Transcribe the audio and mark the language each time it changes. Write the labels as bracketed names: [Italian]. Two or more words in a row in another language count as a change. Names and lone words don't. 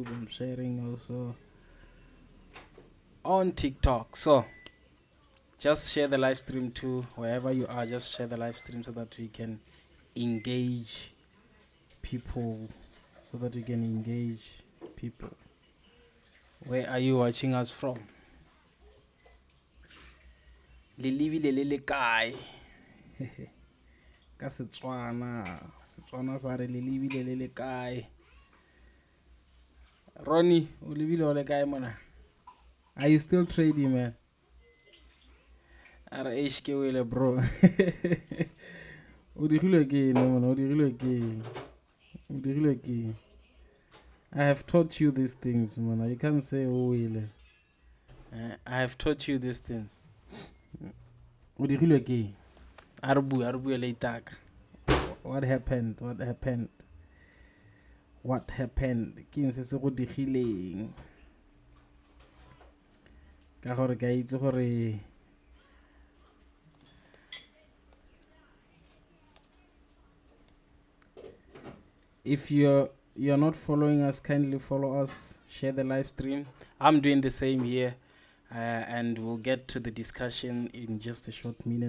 [English] I'm sharing also on TikTok. So Just share the live stream too. Wherever you are, just share the live stream so that we can engage people. Where are you watching us from? [Tswana] Lelebile le le kae? Ka Setswana sa re lelebile le le kae? Ronnie, o lebile o le kae mona? [English] Are you still trading, man? [Tswana] Are HK wele bro. O digilwe ke ene mona, o digilwe ke. [English] I have taught you these things, man. You can't say [Tswana] o wele. [English] I have taught you these things. [Tswana] O digilwe ke. Arbu le itaka. [English] What happened? [Tswana] Ke eng se se go digileng? Ka gore ka itse gore [English] if you're not following us, kindly follow us, share the live stream. I'm doing the same here, and we'll get to the discussion in just a short minute.